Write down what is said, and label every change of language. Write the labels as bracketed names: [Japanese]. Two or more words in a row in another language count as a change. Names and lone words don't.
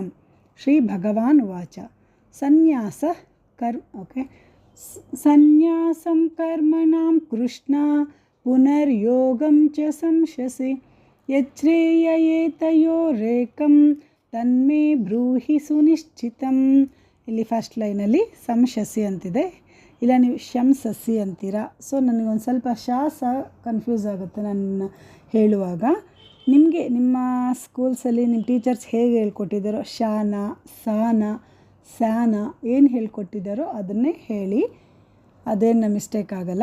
[Sanskrit] ಶ್ರೀ ಭಗವಾನ್ ಉವಾಚ ಸನ್ಯಾಸಂ ಕರ್ಮಣಾಂ ಕೃಷ್ಣ ಪುನರ್ಯೋಗಂ ಚ ಸಂಶಸಿ ಯಚ್ಛ್ರೇಯ ಏತಯೋರೇಕಂ ತನ್ಮೇ ಬ್ರೂಹಿ ಸುನಿಶ್ಚಿತಂ. [Kannada] ಇಲ್ಲಿ ಫಸ್ಟ್ ಲೈನಲ್ಲಿ ಸಂಶಸಿ ಅಂತಿದೆ, ಇಲ್ಲ ನೀವು ಶಂಸಸಿ ಅಂತೀರಾ. ಸೊ ನನಗೊಂದು ಸ್ವಲ್ಪ ಸಹ ಕನ್ಫ್ಯೂಸ್ ಆಗುತ್ತೆ ನಾನು ಹೇಳುವಾಗ. ನಿಮಗೆ ನಿಮ್ಮ ಸ್ಕೂಲ್ಸಲ್ಲಿ ನಿಮ್ಮ ಟೀಚರ್ಸ್ ಹೇಗೆ ಹೇಳ್ಕೊಟ್ಟಿದ್ದಾರೋ ಶಾನ ಸಾನ ಸ್ಯಾನ ಏನು ಹೇಳ್ಕೊಟ್ಟಿದ್ದಾರೋ ಅದನ್ನೇ ಹೇಳಿ, ಅದೇನು ಮಿಸ್ಟೇಕ್ ಆಗಲ್ಲ.